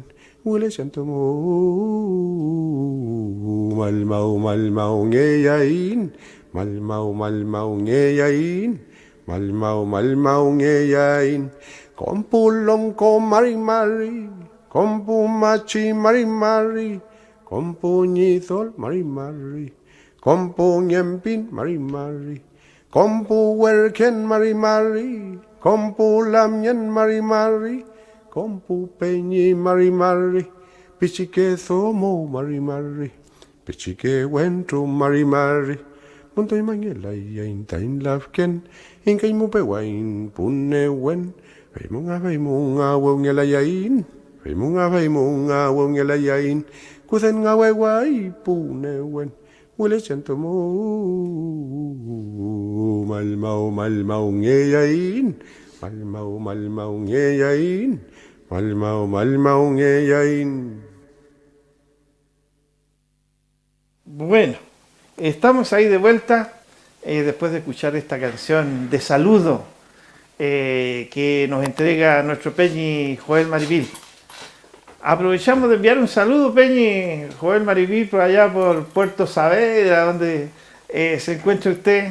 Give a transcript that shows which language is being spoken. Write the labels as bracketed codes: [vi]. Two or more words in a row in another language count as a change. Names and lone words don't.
[arn] Wile siento malmau ngeyain, malmau ngeyain, kompulong ko marimari, kompu machi marimari, kompu nyithol marimari, kompu nyempin marimari, kompu werken marimari, kompu lamyen marimari, Kompu peñi marimari, pichique zomo marimari, pichique wentru marimari, punto y mañela y intain lavken, incaimu pewain punewen, feimunga wongelayain, feimunga wongelayain, kusen wewai punewen, wile siento malmau ngeyain, malmau ngeyain. Malmau ngeyain. [es] Bueno, estamos ahí de vuelta después de escuchar esta canción de saludo que nos entrega nuestro Peñi Joel Maripil. Aprovechamos de enviar un saludo, Peñi Joel Maripil, por allá por Puerto Saavedra, donde se encuentra usted.